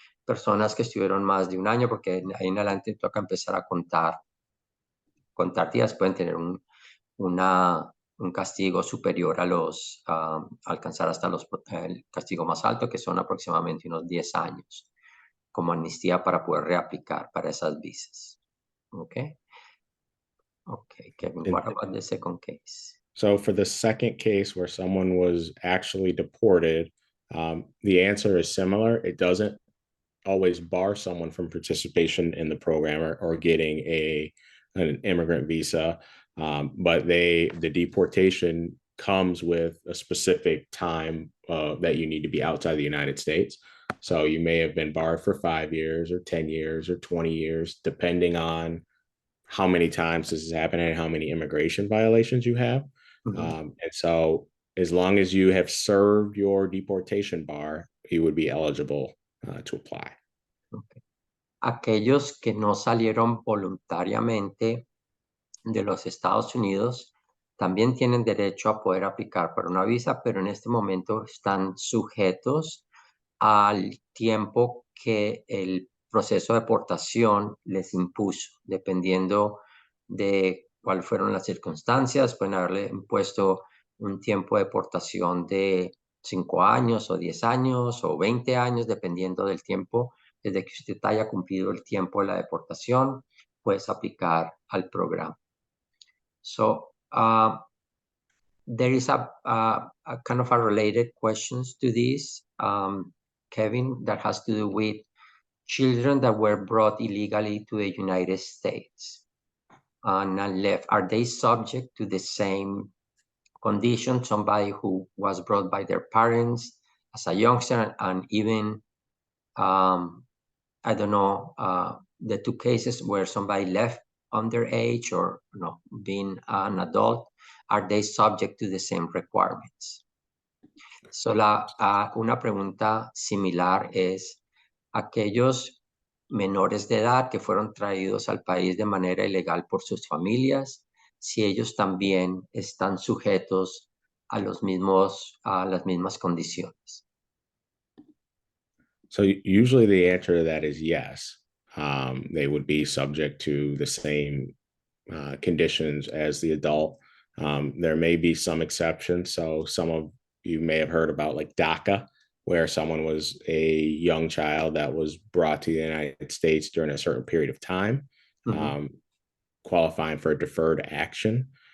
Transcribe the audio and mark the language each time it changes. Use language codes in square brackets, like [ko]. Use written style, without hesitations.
[es] Personas que estuvieron más de un año, porque ahí en adelante toca empezar a contar días, pueden tener un castigo superior a alcanzar hasta el castigo más alto, que son aproximadamente unos 10 años, como amnistía para poder reaplicar para esas visas. [en] Okay, Kevin, what about the second case? So for the second case where someone was actually deported, the answer is similar. It doesn't always bar someone from participation in the program or getting an immigrant visa. But the deportation comes with a specific time that you need to be outside the United States. So you may have been barred for 5 years or 10 years or 20 years, depending on how many times this is happening and how many immigration violations you have. And so as long as you have served your deportation bar, you would be eligible to apply. Okay. [es] Aquellos que no salieron voluntariamente de los Estados Unidos también tienen derecho a poder aplicar para una visa, pero en este momento están sujetos al tiempo que el proceso de deportación les impuso, dependiendo de cuáles fueron las circunstancias. Pueden haberle impuesto un tiempo de deportación de 5 años o 10 años o 20 años, dependiendo del tiempo. Desde que usted haya cumplido el tiempo de la deportación, puedes aplicar al programa. [en] So, there is a kind of a related questions to this, Kevin, that has to do with children that were brought illegally to the United States and left. Are they subject to the same condition? Somebody who was brought by their parents as a youngster, and even, I don't know, the 2 cases where somebody left underage or being an adult, are they subject to the same requirements? [es] So una pregunta similar es, aquellos menores de edad que fueron traídos al país de manera ilegal por sus familias, si ellos también están sujetos a las mismas condiciones. [en] So usually the answer to that is yes. They would be subject to the same conditions as the adult. There may be some exceptions. So some of you may have heard about like DACA, where someone was a young child that was brought to the United States during a certain period of time, qualifying for a deferred action.